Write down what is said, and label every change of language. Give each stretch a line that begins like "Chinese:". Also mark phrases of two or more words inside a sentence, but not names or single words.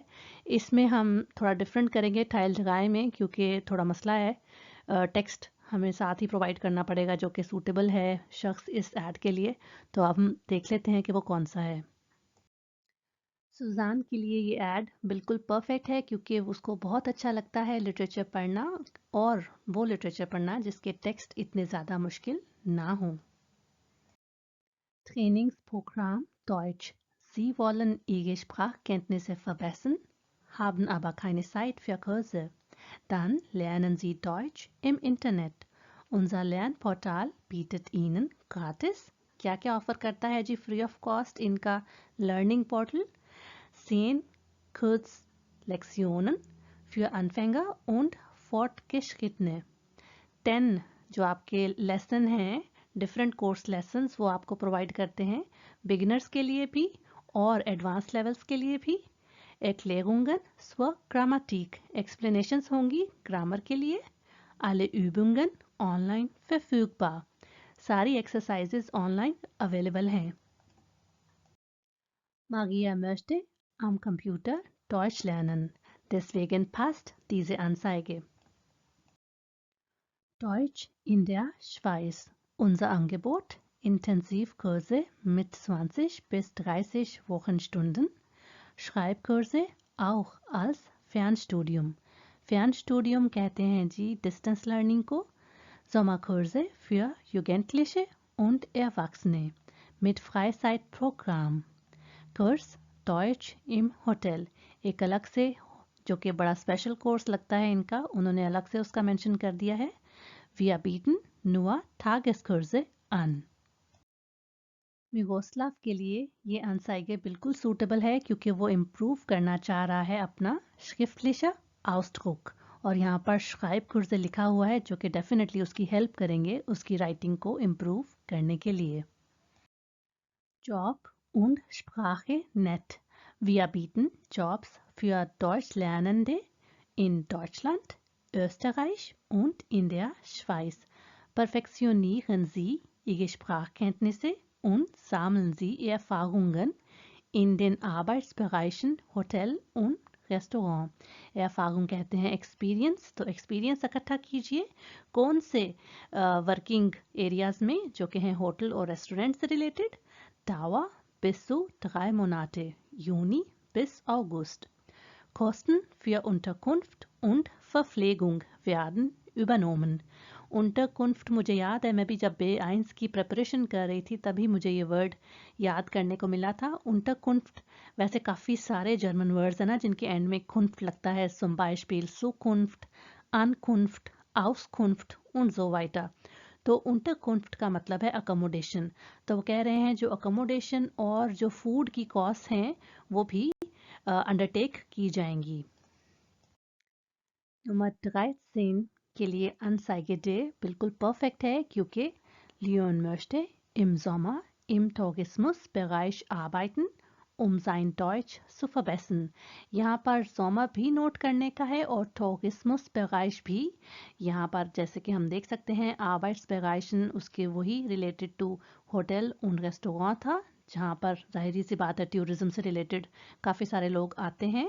Hindi: इसमें हम थोड़ा डिफरेंट करेंगे टाइल जगाए में, क्योंकि थोड़ा मसला है, टेक्स्ट हमें साथ ही प्रोवाइड करना पड़ेगा जो कि सूटेबल है शख्स इस ऐड के लिए। तो अब हम देख लेते हैं कि वो कौन सा है। सुजान के लिए ये ऐड बिल्कुल परफेक्ट है, क्योंकि उसको बहुत अच्छा लगता है लिटरेचर पढ़ना, और वो लिटरेचर पढ़ना जिसके टेक्स्ट इतने ज़्यादा मुश्किल ना हो।
German: Trainingsprogramm Deutsch. Sie wollen Ihre Sprachkenntnisse verbessern, haben aber keine Zeit für Kurse. Dann lernen Sie Deutsch im Internet. Unser Lernportal bietet Ihnen gratis
Hindi: क्या क्या ऑफर करता है जी
English: free of cost
Hindi: इनका
English: learning portal?
German: 10 Kurzlektionen für Anfänger und Fortgeschrittene.
Hindi: 10 जो आपके लेसन हैं,
English: different course lessons,
Hindi: वो आपको प्रोवाइड करते हैं बिगिनर्स के लिए भी और
English: advance levels
Hindi: के लिए भी।
German: Erklärungen zur Grammatik,
Hindi: एक्सप्लेनेशंस होंगी ग्रामर के लिए।
German: Alle Übungen online verfügbar,
Hindi: सारी
English: exercises online available
Hindi: हैं।
German: Maria möchte am Computer Deutsch lernen, deswegen passt diese Anzeige. Deutsch in der Schweiz. Unser Angebot: Intensivkurse mit 20 bis 30 Wochenstunden, Schreibkurse auch als Fernstudium.
Hindi: Fernstudium कहते हैं जी
English: distance learning
Hindi: को।
German: Sommerkurse für Jugendliche und Erwachsene mit Freizeitprogramm. Kurs Deutsch im Hotel,
Hindi: एक अलग से जो कि बड़ा
English: special course
Hindi: लगता है इनका, उन्होंने अलग से उसका मेंशन कर दिया है।
German: Wir bieten nur Tageskurse an.
Hindi: मिगोस्लाव के लिए ये अनसाइगे बिल्कुल सूटेबल है, क्योंकि वो इम्प्रूव करना चाह रहा है अपना
German: schriftlicher Ausdruck,
Hindi: और यहाँ पर Schreibkurse लिखा हुआ है जो कि डेफिनेटली उसकी हेल्प करेंगे उसकी राइटिंग को इम्प्रूव करने के लिए।
German: Job und Sprache nett. Wir bieten Jobs für Deutschlernende in Deutschland, Österreich und in der Schweiz. Perfektionieren Sie Ihre Sprachkenntnisse und sammeln Sie Erfahrungen in den Arbeitsbereichen Hotel und रेस्टोरेंट।
Hindi: erfahrung कहते हैं एक्सपीरियंस, तो एक्सपीरियंस इकट्ठा कीजिए कौन से
English: working areas
Hindi: में, जो कि हैं होटल और रेस्टोरेंट से रिलेटेड।
German: Dauer bis zu 3 Monate, Juni bis August. Kosten für Unterkunft und Verpflegung werden übernommen.
Hindi: unterkunft मुझे याद है, मैं भी जब B1 की प्रिपरेशन कर रही थी तभी मुझे ये वर्ड याद करने को मिला था। unterkunft, वैसे काफ़ी सारे
English: German words
Hindi: हैं ना जिनके एंड में kunft लगता है,
German: zum Beispiel Zukunft, Ankunft, Auskunft und so weiter।
Hindi: तो unterkunft का मतलब है अकोमोडेशन। तो वो कह रहे हैं जो अकोमोडेशन और जो फूड की कॉस्ट हैं वो भी अंडरटेक की जाएंगी। नंबर 13 के लिए Anzeige D बिल्कुल परफेक्ट है, क्योंकि
German: Leon möchte im Sommer im Tourismusbereich arbeiten, um sein Deutsch zu verbessern।
Hindi: यहाँ पर Sommer भी नोट करने का है और Tourismusbereich भी। यहाँ पर जैसे कि हम देख सकते हैं Arbeitsbereichen उसके वही
English: related to hotel
Hindi: und रेस्टोरेंट था, जहाँ पर जाहिर सी बात है टूरिज्म से रिलेटेड काफ़ी सारे लोग आते हैं।